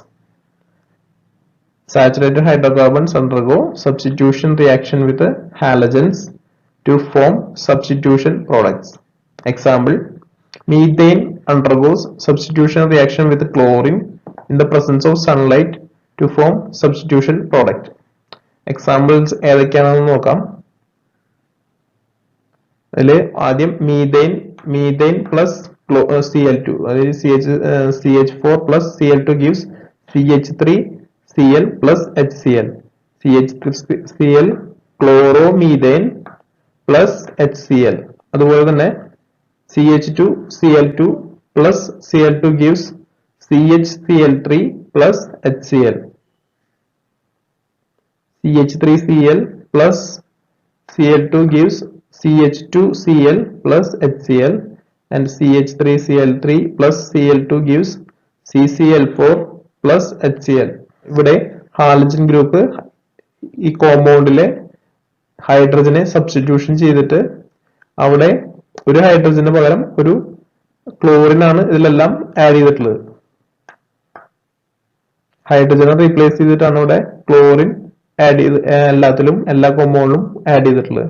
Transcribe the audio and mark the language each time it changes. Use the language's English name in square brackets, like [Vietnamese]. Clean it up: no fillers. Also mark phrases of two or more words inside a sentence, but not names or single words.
[English] Saturated hydrocarbons undergo substitution reaction with halogens to form substitution products. Example, methane undergoes substitution reaction with chlorine in the presence of sunlight to form substitution product. Examples [Malayalam] ഏതൊക്കെയാണെന്ന് നോക്കാം. അതിൽ ആദ്യം [English] methane plus Cl2, അതായത് CH4 plus Cl2 gives CH3Cl plus HCl. CH3Cl chloromethane plus HCl. [Malayalam] അതുപോലെ തന്നെ [English] CH2Cl2 plus Cl2 gives CHCl3 plus HCl. CH3Cl plus Cl2 gives CH2Cl plus HCl and CH3Cl3 plus Cl2 gives CCl4 plus HCl. [Malayalam] ഇവിടെ [English] halogen group [Malayalam] ഈ കോമ്പൗണ്ടിലെ ഹൈഡ്രജനെ സബ്സ്റ്റിറ്റ്യൂഷൻ ചെയ്തിട്ട് അവിടെ ഒരു ഹൈഡ്രജന് പകരം ഒരു ക്ലോറിൻ ആണ് ഇതിലെല്ലാം ആഡ് ചെയ്തിട്ടുള്ളത്. ഹൈഡ്രജനെ റീപ്ലേസ് ചെയ്തിട്ടാണ് ഇവിടെ ക്ലോറിൻ ആഡ് ചെയ്ത് എല്ലാ കോമ്പൗണ്ടിലും ആഡ് ചെയ്തിട്ടുള്ളത്.